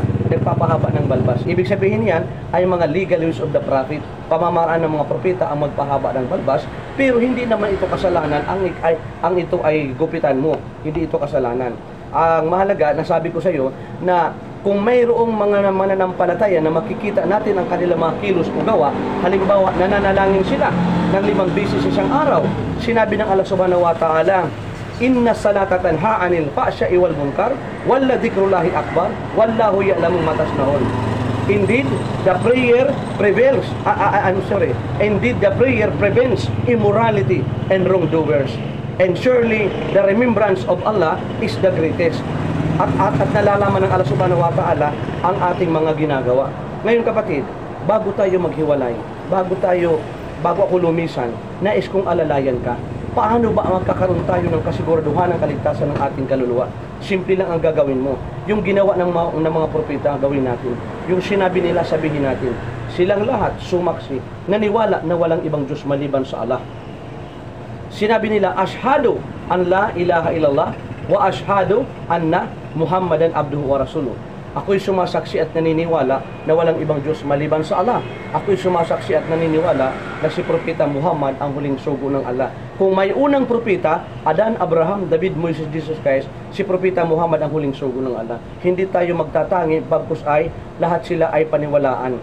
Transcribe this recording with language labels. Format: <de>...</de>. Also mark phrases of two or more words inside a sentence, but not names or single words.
<tl>Nagpapahaba ng balbas. Ibig sabihin yan ay mga</tl> <en>legal use of the prophet.</en> <tl>Pamamaraan ng mga propeta ang magpahaba ng balbas, pero hindi naman ito kasalanan, ang ito ay gupitan mo. Hindi ito kasalanan. Ang mahalaga, nasabi ko sa iyo na Kung mayroong mga mananampalataya na makikita natin ang kanilang mga kilos o gawa, halimbawa nananalangin sila ng 5 beses sa isang araw, sinabi ng Allah</tl> <ar>سبحانه وتعالى, إن الصلاة تنهى عن الفحشاء والمنكر ولذكر الله أكبر والله يعلم ما تصنعون.</ar> <en>Indeed the prayer prevails indeed the prayer prevents immorality and wrongdoers, and surely the remembrance of Allah is the greatest.</en> <tl>At nalalaman ng Allah</tl> <ar>سبحانه وتعالى</ar> <tl>ang ating mga ginagawa. Ngayon kapatid, bago tayo maghiwalay, bago ako lumisan, nais kong alalayan ka. Paano ba magkakaroon tayo ng kasiguraduhan ng kaligtasan ng ating kaluluwa? Simple lang ang gagawin mo. Yung ginawa ng mga propeta, gawin natin. Yung sinabi nila, sabihin natin. Silang lahat sumaksi, naniwala na walang ibang Diyos maliban sa Allah. Sinabi nila,</tl> <ar>أشهد أن لا إله إلا الله وأشهد أن محمدا عبده ورسوله.</ar> <tl>Ako'y sumasaksi at naniniwala na walang ibang Diyos maliban sa Allah. Ako'y sumasaksi at naniniwala na si Propeta Muhammad ang huling sugo ng Allah. Kung may unang propeta, Adan, Abraham, David, Moses, Jesus Christ, si Propeta Muhammad ang huling sugo ng Allah. Hindi tayo magtatangi, bagkus ay lahat sila ay paniwalaan.</tl>